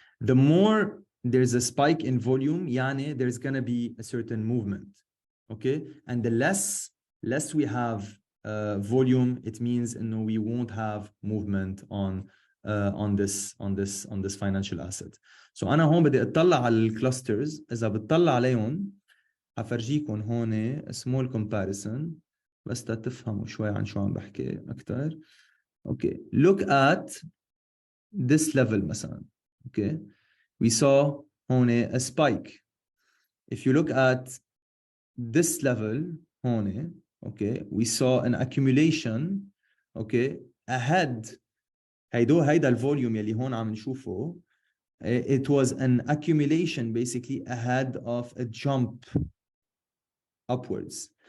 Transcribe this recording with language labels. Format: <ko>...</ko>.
<en>The more there's a spike in volume, يعني there's gonna be a certain movement. Okay, and the less we have volume, it means we won't have movement on this financial asset.</en> <ar>So أنا هون بدي أطلع على الكلاسترز. إذا بتطلع عليهم هفرجيكم هون</ar> <en>small comparison</en> <ar>بس تفهموا شوي عن شو عم بحكي أكتر.</ar> <en>Okay, look at this level مثلا. Okay, we saw هون a spike. If you look at this level هون, okay, we saw an accumulation. Okay, ahead</en> <ar>هيدا الفوليوم يلي هون عم نشوفه,</ar> <en>it was an accumulation basically ahead of a jump upwards.</en>